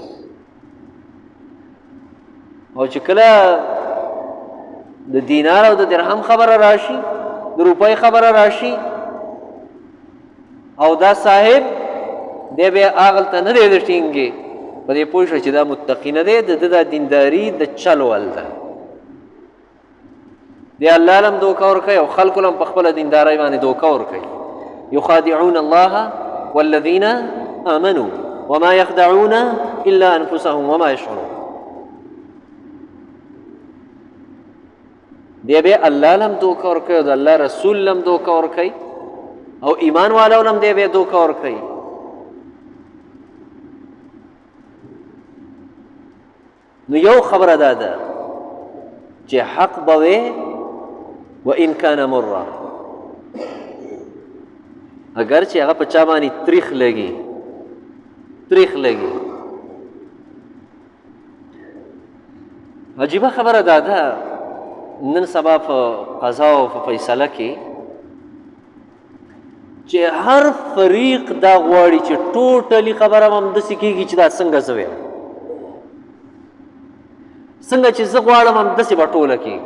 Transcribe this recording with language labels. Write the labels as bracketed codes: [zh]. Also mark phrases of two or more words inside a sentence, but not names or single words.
[ps] او چې کله د دینار او د درهم خبره راشي، د روپۍ خبره راشي، او دا صاحب دی بیا هغلته نه دی د ټینګې، په دې پوه شه چې دا متقي نه دی، د ده دا دینداري د چل ول ده. دی الله لم دوکه ورکوي او خلکو لم په خپله دیندارۍ باندې دوکه ورکوي. [ar] يخادعون الله والذين آمنوا وما يخدعون إلا أنفسهم وما يشعرون. [ps] دی بیا الله لم دوکه ورکوي او د الله رسول لم دوکه ورکوي او ایمان والو لم دی بیا دوکه ورکوي. نو یو خبره دا ده چې حق به وې [ar] وإن كان مره، [ps] اگر چې هغه په چا باندې تریخ لګي. عجیبه خبره دا ده نن سبا په قضا او په فیصله کې چې هر فریق دا غواړي چې ټوټلی خبره هم همداسې کېږي چې دا څنګه زه ویم، څنګه چې زه غواړم همداسې به ټوله کېږي.